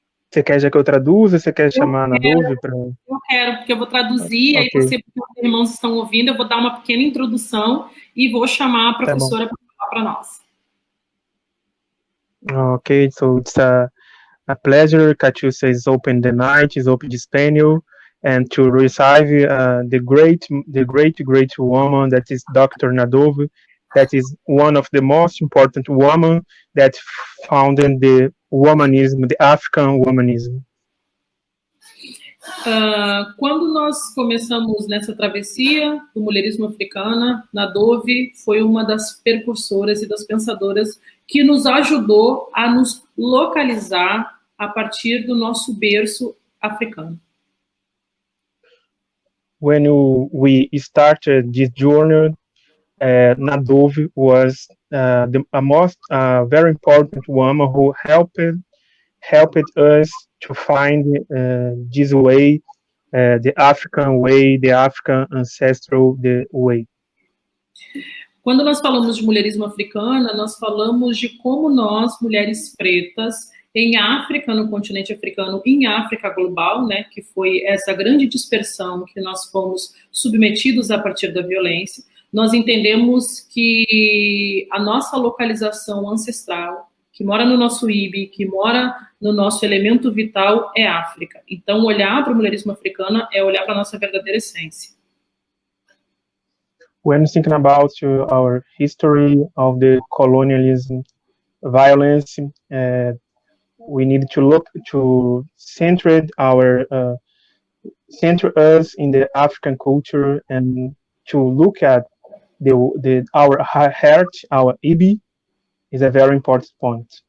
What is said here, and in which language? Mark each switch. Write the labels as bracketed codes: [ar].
[pt] Você quer já que eu traduza? Você quer chamar a Ana Dove? Eu quero, porque eu vou traduzir, aí você, porque os irmãos estão ouvindo, eu vou dar uma pequena introdução e vou chamar a professora para falar para nós. [en] Okay, so it's a pleasure. Catiúcia is open the night, is open this panel, and to receive the great woman that is Dr. Ana Dove, that is one of the most important women that founded the womanism, the African womanism. [pt] Quando nós começamos nessa travessia do mulherismo africano, Ana Dove foi uma das percursoras e das pensadoras que nos ajudou a nos localizar a partir do nosso berço africano. [en] When we started this journey, Ana Dove was a very important woman who helped us to find this way, the African way, the African ancestral way. [pt] Quando nós falamos de mulherismo africano, nós falamos de como nós, mulheres pretas, em África, no continente africano, em África global, né, que foi essa grande dispersão que nós fomos submetidos a partir da violência, nós entendemos que a nossa localização ancestral, que mora no nosso IBI, que mora no nosso elemento vital, é África. Então, olhar para o mulherismo africano é olhar para a nossa verdadeira essência. [en] When thinking about our history of the colonialism, violence, we need to look to center us in the African culture and to look at our heart, our IBI, is a very important point.